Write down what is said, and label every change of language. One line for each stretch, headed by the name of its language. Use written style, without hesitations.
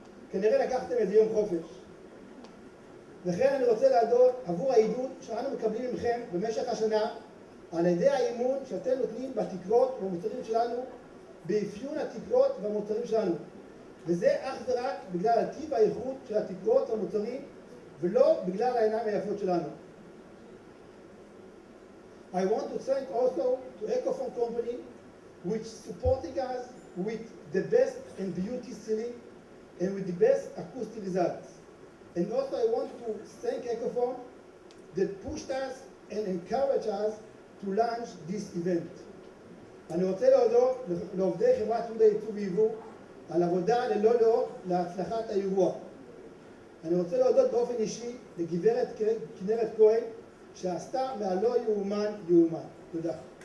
Hebrew: כנראה לקחתם איזה יום חופש. וכן אני רוצה להודות עבור העידוד שאנו מקבלים מכם במשך השנה, על ידי האימון שאתם נותנים בתקרות ובמוצרים שלנו, באפיון התקרות והמוצרים שלנו. וזה אך ורק בגלל הטיב האיכות של התקרות והמוצרים, ולא בגלל העיניים היפות שלנו.
English: I want to thank also to Ecophone Company, which supporting us with the best and beauty ceiling and with the best acoustic results. And also I want to thank Ecophone that pushed us and encouraged us to launch this event.
Hebrew: אני רוצה להודות לעובדי חברת יהודה יצוא ויבוא על עבודה ללא לאות להצלחת האירוע. אני רוצה להודות באופן אישי לגברת כנרת כהן, שעשתה מהלא יאומן יאומן. תודה.